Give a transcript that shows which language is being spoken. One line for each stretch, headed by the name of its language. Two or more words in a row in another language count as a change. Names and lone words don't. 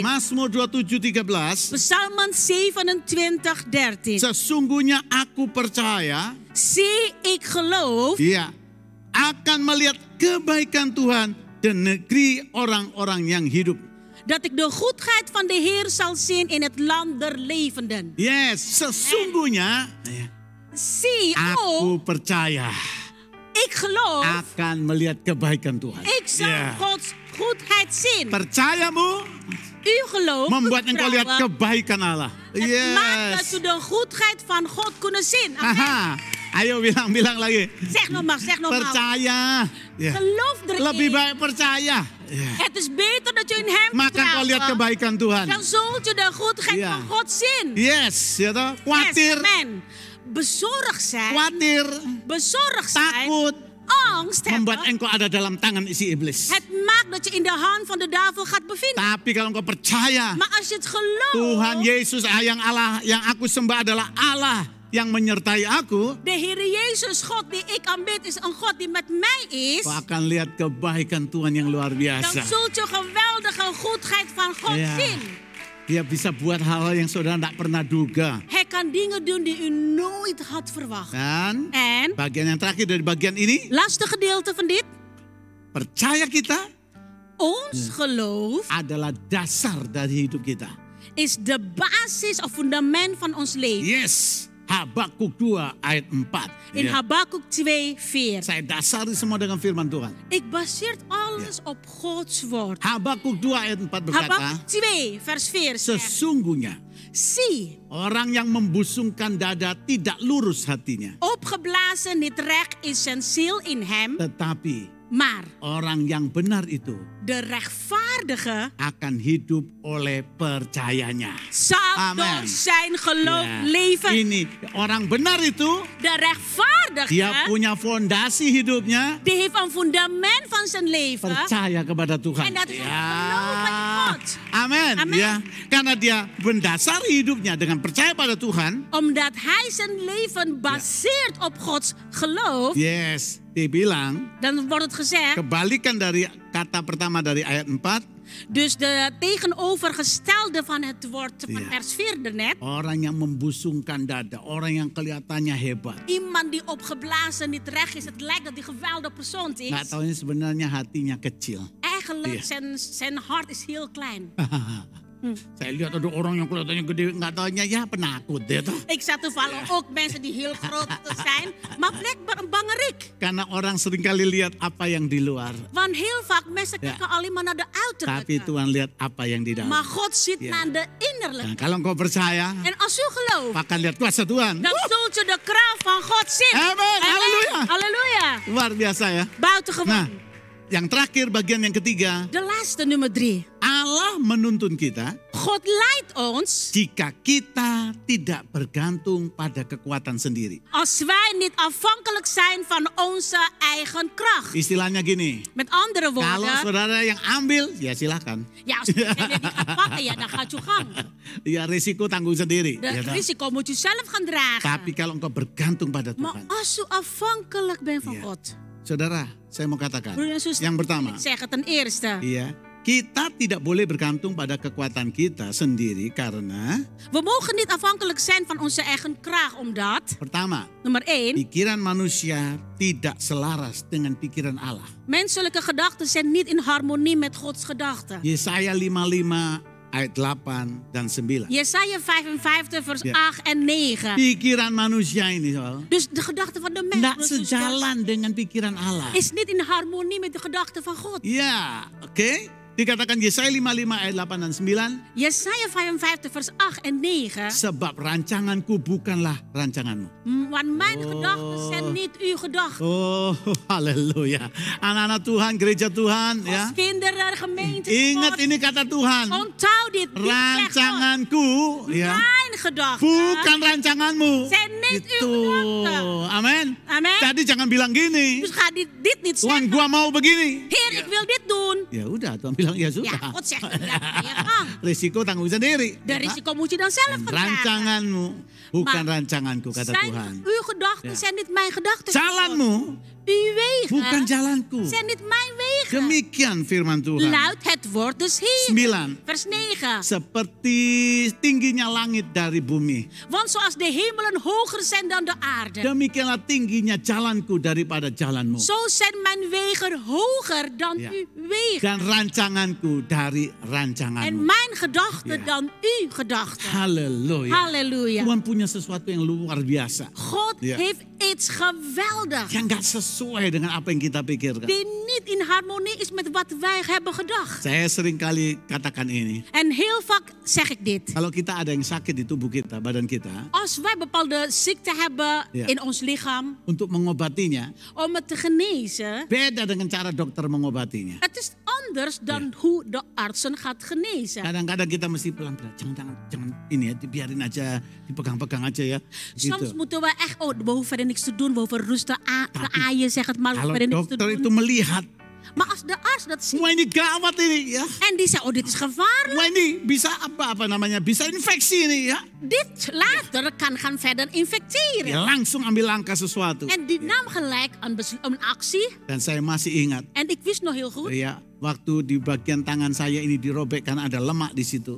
Indonesian: Mazmur 27 13.
Dutch: Psalmen 27, 13.
Indonesian: Sesungguhnya aku percaya,
Dutch: Zie, ik geloof
Indonesian: ya, akan melihat kebaikan Tuhan di negeri orang-orang yang hidup.
Dutch: dat ik de goedheid van de Heer zal zien in het land der levenden.
Indonesian: Yes, sesungguhnya
Dutch: Zie,
Indonesian: aku percaya
Dutch: ik geloof,
Indonesian: akan melihat kebaikan Tuhan.
Dutch: ik zal
Indonesian: Ya.
Dutch: Gods goedheid zien.
Indonesian: Percayamu
Dutch: U geloof,
Indonesian: membuat engkau lihat
Dutch: vertrouwen,
Indonesian: kebaikan Allah.
Dutch: het maakt dat Yes. u de goedheid van God kunnen zien.
Indonesian: Amen. Aha. Ayo bilang lagi.
Dutch: Zeg nogmaals, zeg nogmaals.
Indonesian: Percaya. Ya.
Dutch: Geloof
Indonesian: Lebih
Dutch: erin.
Indonesian: baik percaya. Ya.
Dutch: Het is beter dat u in hem
Indonesian: Maka kau lihat
Dutch: vertrouwt.
Indonesian: kebaikan Tuhan.
Dutch: Dan zult u de goedheid Ja. van God zien.
Indonesian: Yes, ya toh. Yes, Khawatir,
Dutch: amen. Bezorgd zijn,
Indonesian: khawatir,
Dutch: bezorgd zijn,
Indonesian: takut
Dutch: angst
Indonesian: membuat
Dutch: hebben.
Indonesian: engkau ada dalam tangan isi iblis.
Dutch: Het maakt dat je in de hand van de duivel gaat bevinden.
Indonesian: Tapi kalau engkau percaya
Dutch: Maar als je het gelooft,
Indonesian: Tuhan Yesus yang Allah yang aku sembah adalah Allah yang menyertai aku,
Dutch: De Heer Jezus, God die ik aanbid, is een God die met mij is.
Indonesian: kau akan lihat kebaikan Tuhan yang luar
Dutch: Dan
Indonesian: biasa.
Dutch: zult je geweldige goedheid van God Ja. zien.
Indonesian: Dia bisa buat hal-hal yang saudara tidak pernah duga.
Dutch: Hij kan dingen doen die u nooit had verwacht.
Indonesian: Dan
Dutch: En,
Indonesian: bagian yang terakhir dari bagian ini,
Dutch: laatste gedeelte van dit.
Indonesian: percaya kita
Dutch: Ons geloof
Indonesian: adalah dasar dari hidup kita.
Dutch: is de basis of fundament van ons leven.
Indonesian: Yes, Habakuk 2 ayat 4.
Dutch: In
Indonesian: Ya.
Dutch: Habakuk 2:4.
Indonesian: Saya dasari semua dengan firman Tuhan.
Dutch: Ik baseer alles op Gods woord.
Indonesian: Habakuk 2 ayat 4 berkata,
Dutch: Habakuk 2 vers 4 zegt.
Indonesian: sesungguhnya
Dutch: Zie,
Indonesian: orang yang membusungkan dada tidak lurus hatinya.
Dutch: opgeblazen niet recht is zijn ziel in hem,
Indonesian: Tetapi
Dutch: maar
Indonesian: orang yang benar itu
Dutch: de rechtvaardige
Indonesian: akan hidup oleh percayanya.
Dutch: zal Amen. door zijn geloof Ya. leven.
Indonesian: Ini orang benar itu,
Dutch: De rechtvaardige,
Indonesian: dia punya fondasi hidupnya,
Dutch: die heeft een fundament van zijn leven.
Indonesian: percaya kepada Tuhan.
Dutch: En dat is geloof in God.
Indonesian: Amin.
Dutch: Amen.
Indonesian: Ya. Karena dia mendasari hidupnya dengan percaya pada Tuhan.
Dutch: Omdat hij zijn leven baseert op Gods geloof,
Indonesian: Yes, dia bilang
Dutch: dan wordt het gezegd.
Indonesian: kebalikan dari kata pertama dari ayat 4.
Dutch: Dus de tegenovergestelde van het woord van Ja. vers 4 daarnet.
Indonesian: Orang yang membusungkan dada, orang yang kelihatannya hebat.
Dutch: Iemand die opgeblazen niet recht is. Het lijkt dat hij een geweldige persoon
Indonesian: Nggak
Dutch: is.
Indonesian: taunya sebenarnya hatinya kecil.
Dutch: Eigenlijk Ja. zijn hart is heel klein.
Indonesian: Saya lihat ada orang yang kelihatannya gede, nggak taunya ya penakut deh tuh.
Dutch: Ik zag toevallig ook mensen die heel groot zijn. Maar blijkbaar een bangerik.
Indonesian: Karena orang seringkali lihat apa yang di luar.
Dutch: Want heel vaak mensen Ja. kijken alleen maar naar de
Indonesian: Tapi
Dutch: uiterlijke.
Indonesian: Tuhan lihat apa yang di dalam.
Dutch: Maar God ziet Ja. naar de
Indonesian: Nah,
Dutch: innerlijke.
Indonesian: kalau engkau percaya,
Dutch: En als u gelooft,
Indonesian: akan lihat kuasa Tuhan.
Dutch: dan zult je de kracht van God zien.
Indonesian: Amen. Halleluja.
Dutch: Halleluja.
Indonesian: Luar biasa ya.
Dutch: Buitengewoon.
Indonesian: Nah, yang terakhir bagian yang ketiga,
Dutch: De laatste nummer 3.
Indonesian: Allah menuntun kita
Dutch: God leidt ons
Indonesian: jika kita tidak bergantung pada kekuatan sendiri.
Dutch: als wij niet afhankelijk zijn van onze eigen kracht.
Indonesian: Istilahnya gini,
Dutch: Met andere
Indonesian: kalau
Dutch: woorden,
Indonesian: saudara yang ambil, ya silakan.
Dutch: ja, als je die gaat pakken, ja, dan gaat je gang.
Indonesian: Ya risiko tanggung sendiri.
Dutch: De
Indonesian: Ya, toh?
Dutch: risico moet je zelf gaan dragen.
Indonesian: Tapi kalau engkau bergantung pada
Dutch: Maar
Indonesian: Tuhan.
Dutch: als u afhankelijk bent van Ja. God.
Indonesian: Saudara, saya mau katakan.
Dutch: Broer en zuster,
Indonesian: Yang pertama,
Dutch: ik zeg het ten eerste.
Indonesian: iya, kita tidak boleh bergantung pada kekuatan kita sendiri karena
Dutch: We mogen niet afhankelijk zijn van onze eigen kracht, omdat,
Indonesian: pertama,
Dutch: nummer 1,
Indonesian: pikiran manusia tidak selaras dengan pikiran Allah.
Dutch: menselijke gedachten zijn niet in harmonie met Gods gedachten.
Indonesian: Yesaya 55 ayat 8 dan 9.
Dutch: Jesaja 55 vers Ja. 8 en 9.
Indonesian: Pikiran manusia ini soal
Dutch: Dus de gedachten van de mens
Indonesian: tidak
Dutch: broer en zuster,
Indonesian: sejalan dengan pikiran Allah.
Dutch: is niet in harmonie met de gedachten van God.
Indonesian: Ya, oke. Dikatakan Yesaya 55 ayat 8 dan 9.
Dutch: Jesaja 55 vers 8 en 9.
Indonesian: Sebab rancanganku bukanlah rancanganmu.
Dutch: Want mijn gedachten zijn niet uw gedachten.
Indonesian: Oh, haleluya. Anak-anak Tuhan, gereja Tuhan ya.
Dutch: Als kinderen, gemeente,
Indonesian: Ingat
Dutch: God,
Indonesian: ini kata Tuhan.
Dutch: onthoud dit. Dit zegt God.
Indonesian: Rancanganku ya.
Dutch: Mijn gedachten
Indonesian: Bukan rancanganmu.
Dutch: zijn niet
Indonesian: Itu.
Dutch: uw gedachten.
Indonesian: Amin.
Dutch: Amen.
Indonesian: Jadi jangan bilang gini.
Dutch: Dus ga dit niet
Indonesian: Tuhan,
Dutch: zeggen.
Indonesian: gua mau begini.
Dutch: Heer, ik wil dit doen.
Indonesian: Ya udah, Tuhan bilang ya sudah.
Dutch: Ja, God zegt, ja, gang.
Indonesian: Risiko tanggung sendiri.
Dutch: De
Indonesian: Ya,
Dutch: risico moet je dan zelf
Indonesian: Dan
Dutch: gaan dragen.
Indonesian: rancanganmu bukan
Dutch: Maar
Indonesian: rancanganku kata
Dutch: Zijn
Indonesian: Tuhan.
Dutch: uw gedachten Ja. zijn niet mijn gedachten.
Indonesian: Jalanmu
Dutch: Uw wegen
Indonesian: bukan jalanku.
Dutch: zijn niet mijn wegen.
Indonesian: Demikian firman Tuhan.
Dutch: Luidt het woord dus hier.
Indonesian: 9.
Dutch: Vers 9.
Indonesian: Seperti tingginya langit dari bumi.
Dutch: Want zoals de hemelen hoger zijn dan de aarde,
Indonesian: Demikianlah tingginya jalanku daripada jalanmu.
Dutch: zo zijn mijn wegen hoger dan Ja. uw wegen.
Indonesian: Dan rancanganku dari
Dutch: En
Indonesian: rancanganmu.
Dutch: mijn gedachten Ja. dan uw gedachten.
Indonesian: Haleluya.
Dutch: Halleluja.
Indonesian: Tuhan punya sesuatu yang luar biasa.
Dutch: God Ja. heeft iets geweldigs.
Indonesian: Yang gak sesuai dengan apa yang kita pikirkan.
Dutch: Die niet in harmonie is met wat wij hebben gedacht.
Indonesian: Saya sering kali katakan ini.
Dutch: En heel vaak zeg ik dit.
Indonesian: Kalau kita ada yang sakit di tubuh kita, badan kita.
Dutch: Als wij bepaalde ziekte hebben Ja. in ons lichaam,
Indonesian: Untuk mengobatinya.
Dutch: om het te genezen,
Indonesian: Beda dengan cara dokter mengobatinya.
Dutch: het is anders dan hoe de artsen gaat genezen.
Indonesian: Kadang-kadang kita mesti pelan-pelan. Jangan ini ya, dibiarin aja, dipegang-pegang aja ya.
Dutch: Soms
Indonesian: Gitu.
Dutch: moeten we echt, we hoeven verder niks te doen, we hoeven rustig te aaien, zeg het maar, we
Indonesian: Kalau
Dutch: hoeven verder niks te
Indonesian: dokter itu
Dutch: doen.
Indonesian: melihat
Dutch: Maar als de arts dat ziet
Indonesian: Wah, ini gawat ini ya.
Dutch: en die zegt, oh dit is gevaarlijk.
Indonesian: Wah, ini bisa apa namanya? Bisa infeksi ini ya.
Dutch: Dit later kan gaan verder infecteren.
Indonesian: Ya, langsung ambil langkah sesuatu.
Dutch: En die nam gelijk een actie.
Indonesian: Dan saya masih ingat,
Dutch: En ik wist nog heel goed.
Indonesian: ya, waktu di bagian tangan saya ini dirobek karena ada lemak di situ.